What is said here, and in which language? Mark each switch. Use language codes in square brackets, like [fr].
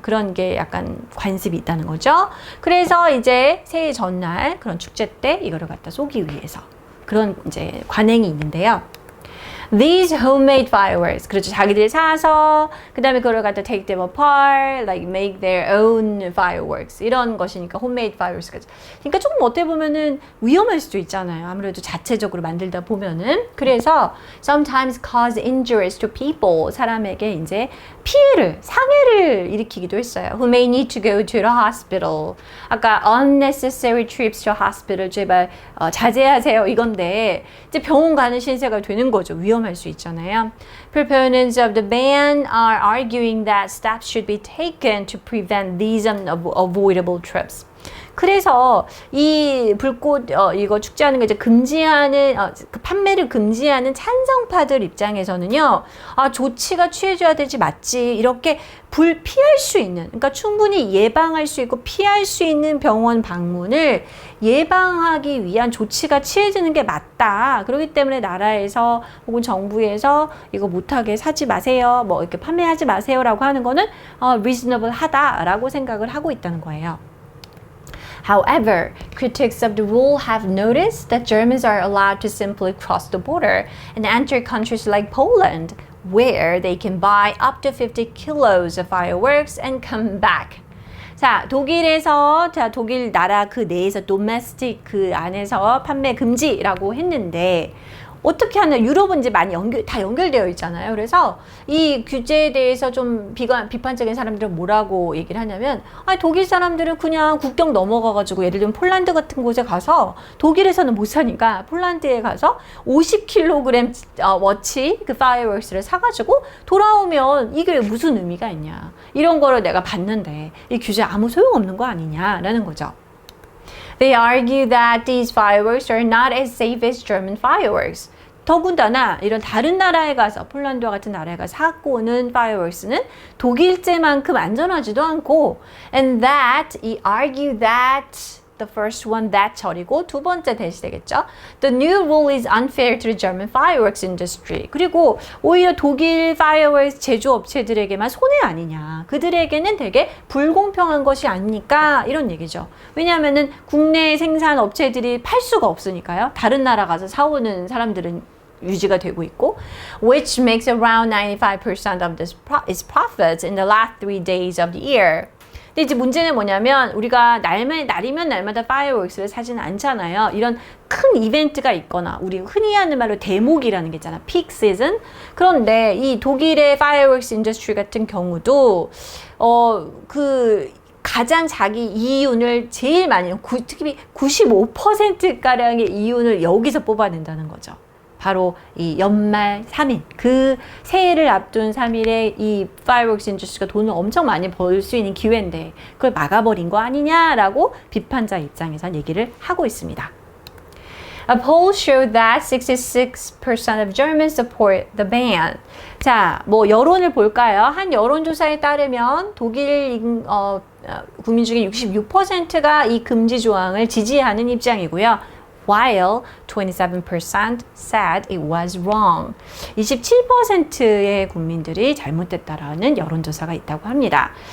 [ko] 그런 게 약간 관습이 있다는 거죠. 그래서 이제 새해 전날 그런 축제 때 이거를 갖다 쏘기 위해서 그런 이제 관행이 있는데요. [en] These homemade fireworks. [ko] 그렇죠. 자기들이 사서 그 다음에 그걸 갖다 [en] take them apart, like make their own fireworks. [ko] 이런 것이니까 [en] homemade fireworks [ko] 까지. 그러니까 조금 어떻게 보면은 위험할 수도 있잖아요. 아무래도 자체적으로 만들다 보면은. 그래서 [en] sometimes cause injuries to people. [ko] 사람에게 이제 피해를, 상해를 일으키기도 했어요. [en] Who may need to go to the hospital. [ko] 아까 [en] unnecessary trips to hospital [ko] 제발 자제하세요 이건데 이제 병원 가는 신세가 되는 거죠. 위험할 수 있잖아요. [en] Proponents of the ban are arguing that steps should be taken to prevent these unavoidable trips. [ko] 그래서 이 불꽃 이거 축제하는 거 이제 금지하는 그 판매를 금지하는 찬성파들 입장에서는요. 조치가 취해져야 되지 맞지. 이렇게 불피할 수 있는 그러니까 충분히 예방할 수 있고 피할 수 있는 병원 방문을 예방하기 위한 조치가 취해지는 게 맞다. 그렇기 때문에 나라에서 혹은 정부에서 이거 못하게 사지 마세요. 뭐 이렇게 판매하지 마세요라고 하는 거는 reasonable 하다라고 생각을 하고 있다는 거예요. [en] However, critics of the rule have noticed that Germans are allowed to simply cross the border and enter countries like Poland, where they can buy up to 50 kilos of fireworks and come back. [ko] 자, 독일에서, 독일 나라 그 내에서 domestic 그 안에서 판매 금지라고 했는데, 어떻게 하냐, 유럽은 이제 많이 다 연결되어 있잖아요. 그래서 이 규제에 대해서 좀 비판적인 사람들은 뭐라고 얘기를 하냐면, 독일 사람들은 그냥 국경 넘어가가지고 예를 들면 폴란드 같은 곳에 가서 독일에서는 못 사니까 폴란드에 가서 50kg 워치 그 파이어웍스를 사가지고 돌아오면 이게 무슨 의미가 있냐. 이런 거를 내가 봤는데 이 규제 아무 소용없는 거 아니냐라는 거죠. [en] They argue that these fireworks are not as safe as German fireworks. [ko] 더군다나 이런 다른 나라에 가서 폴란드와 같은 나라에 가서 사고 오는 fireworks는 독일제만큼 안전하지도 않고 [en] and that, argue that the first one that [ko] 절이고 두 번째 대시 되겠죠. [en] The new rule is unfair to the German fireworks industry. [ko] 그리고 오히려 독일 fireworks 제조업체들에게만 손해 아니냐. 그들에게는 되게 불공평한 것이 아닙니까? 이런 얘기죠. 왜냐하면은 국내 생산 업체들이 팔 수가 없으니까요. 다른 나라 가서 사오는 사람들은 유지가 되고 있고 [en] which makes around 95% of its profits in the last 3 days of the year. [ko] 근데 이제 문제는 뭐냐면 우리가 날이면 날마다 파이어웍스를 사지는 않잖아요. 이런 큰 이벤트가 있거나 우리 흔히 하는 말로 대목이라는 게 있잖아. 픽 시즌. 그런데 이 독일의 파이어웍스 인더스트리 같은 경우도 그 가장 자기 이윤을 제일 많이 특히 95%가량의 이윤을 여기서 뽑아낸다는 거죠. 바로 이 연말 3일, 그 새해를 앞둔 3일에 이 fireworks 인더스트리가 돈을 엄청 많이 벌 수 있는 기회인데 그걸 막아버린 거 아니냐라고 비판자 입장에서 얘기를 하고 있습니다. [en] A poll showed that 66% of Germans support the ban. [ko] 자, 뭐 여론을 볼까요? 한 여론조사에 따르면 독일 국민 중에 66%가 이 금지 조항을 지지하는 입장이고요. [en] While 27% said it was wrong. [ko] 27%의 국민들이 잘못됐다라는 여론조사가 있다고 합니다.